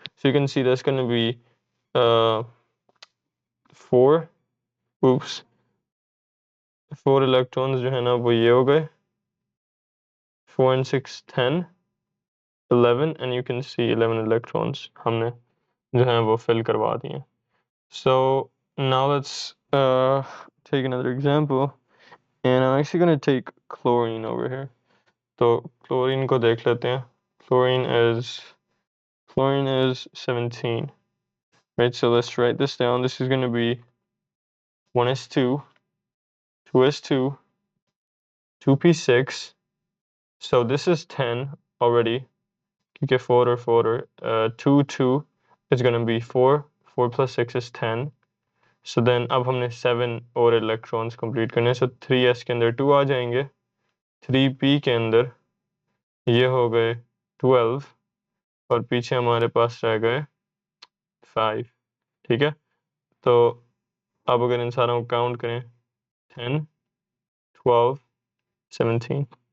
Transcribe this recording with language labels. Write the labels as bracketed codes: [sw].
[en] So you can see that's going to be 4 oops 4 electrons [hi] जो है ना वो ये हो गए, [en] 4 and 6 10, 11, and you can see 11 electrons [hi] हमने जो है वो [en] fill [hi] करवा दिए. [en] So now let's take another example, and I'm actually going to take chlorine over here. [hi] तो chlorine को देख लेते हैं. [en] Chlorine is 17, right? So let's write this down. This is going to be 1s2, 2s2, 2p6. So this is 10 already, [hi] क्योंकि 4 और 4 और 2 [en] 2 is going to be 4, 4 plus 6 is 10. [hi] So then अब हमने 7 और electrons complete करने, so 3s के अंदर 2 आ जाएंगे, 3p के अंदर ये हो गए 12, और पीछे हमारे पास रह गए 5. ठीक है, तो अब अगर इन सारों को काउंट करें, 10, 12, 17.